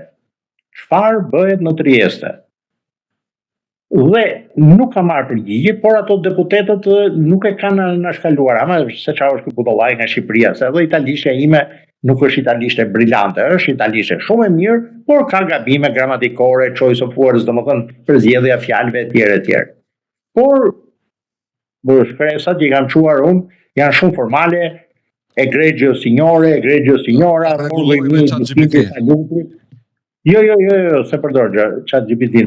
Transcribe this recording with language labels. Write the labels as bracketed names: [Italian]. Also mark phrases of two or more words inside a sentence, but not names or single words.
[Albanian] Çfarë bëhet në Trieste? Dhe nuk ka marrë përgjigje, por ato deputetët nuk e kanë anashkaluar, ama se çfarë është ky budollaj nga Shqipëria, se edhe italishtja ime nuk është italisht e brillante, është italisht e shumë e mirë, por ka gabime gramatikore, [English] choice of words, [Albanian] domethënë përzgjedhja fjalëve etj. Por shpresat që kam çuar unë janë shumë formale, [Italian] egregio signore, egregio signora, [Albanian] jo, se përdor ChatGPT-n.